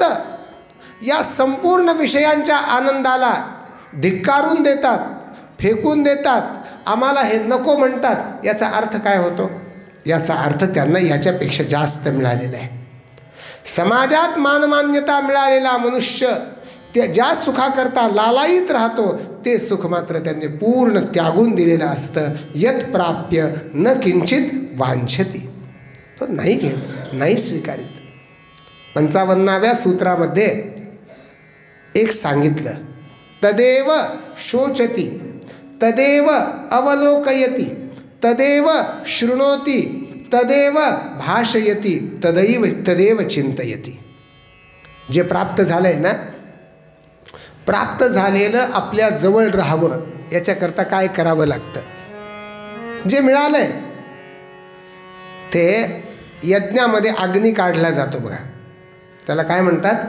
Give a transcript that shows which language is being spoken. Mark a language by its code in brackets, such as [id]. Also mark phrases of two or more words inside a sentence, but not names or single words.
[mr] संत या संपूर्ण विषयांच्या आनंदाला धिक्कारून देतात, फेकून देतात, आम्हाला हे नको म्हणतात, याचा अर्थ काय होतो? याचा अर्थ त्यांना याच्यापेक्षा जास्त मिळालेला आहे. समाजात मानमान्यता मिळालेला मनुष्य त्या ज्या सुखाकरता लालायित राहतो ते सुख मात्र त्यांनी पूर्ण त्यागून दिलेलं असतं. [sa] यत प्राप्य न किंचित वांछती, [mr] तो नाही घेत, नाही स्वीकारित. 55व्या सूत्रामध्ये एक सांगितलं, [sa] तदेव शोचती, तदेव अवलोकयती, तदेव शृणोती, तदेव भाषयती, तदेव चिंतयती. [mr] जे प्राप्त झालंय ना, प्राप्त झालेलं आपल्या जवळ राहावं याच्याकरता काय करावं लागतं? जे मिळालंय ते यज्ञामध्ये अग्नी काढला जातो बघा, त्याला काय म्हणतात?